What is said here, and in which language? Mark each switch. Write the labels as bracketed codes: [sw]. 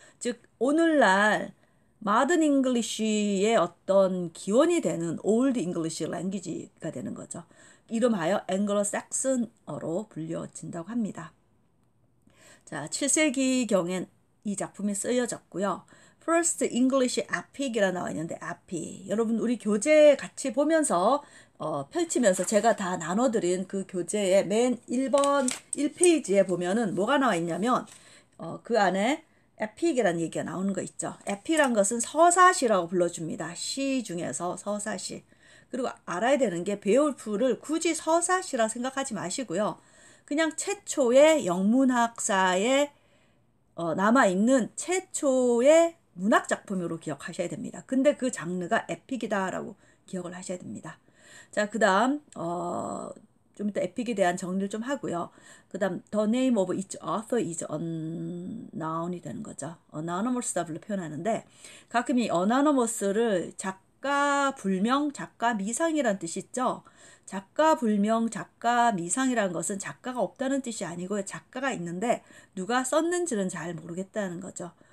[ko] 즉 오늘날 Modern English의 어떤 기원이 되는 Old English language가 되는 거죠. 이름하여 앵글로삭슨어로 불려진다고 합니다. 자, 7세기경엔 이 작품이 쓰여졌고요. First English Epic이라 나와 있는데 Epic. 여러분 우리 교재 같이 보면서 펼치면서 제가 다 나눠드린 그 교재의 맨 1번 1페이지에 보면은 뭐가 나와 있냐면 그 안에 에픽이라는 얘기가 나오는 거 있죠. 에픽이란 것은 서사시라고 불러줍니다. 시 중에서 서사시. 그리고 알아야 되는 게 베올프를 굳이 서사시라 생각하지 마시고요. 그냥 최초의 영문학사의 남아있는 최초의 문학 작품으로 기억하셔야 됩니다. 근데 그 장르가 에픽이다라고 기억을 하셔야 됩니다. 자, 그 다음 좀 이따 에픽에 대한 정리를 좀 하고요. 그 다음 [en] The name of each author is unknown [ko] 이 되는 거죠. anonymous라 표현하는데 가끔 이 anonymous를 작가 불명, 작가 미상이라는 뜻이 있죠. 작가 불명, 작가 미상이라는 것은 작가가 없다는 뜻이 아니고요. 작가가 있는데 누가 썼는지는 잘 모르겠다는 거죠.